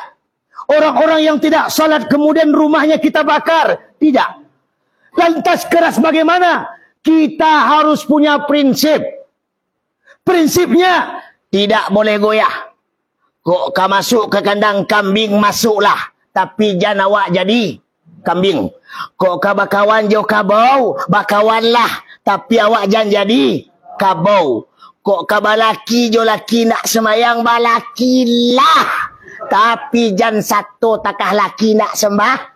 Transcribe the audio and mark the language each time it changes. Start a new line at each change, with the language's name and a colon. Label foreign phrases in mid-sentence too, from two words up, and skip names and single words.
Indonesian: Orang-orang yang tidak salat kemudian rumahnya kita bakar? Tidak. Lantas keras bagaimana? Kita harus punya prinsip. Prinsipnya tidak boleh goyah.
Minangkabau: Kok kau masuk ke kandang kambing, masuklah. Tapi jangan awak jadi kambing. Kok kau bakawan jauh kabau, bakawanlah. Tapi awak jangan jadi kabau. Kok kau balaki jauh laki nak semayang, balakilah. Tapi jangan satu takah laki nak sembah.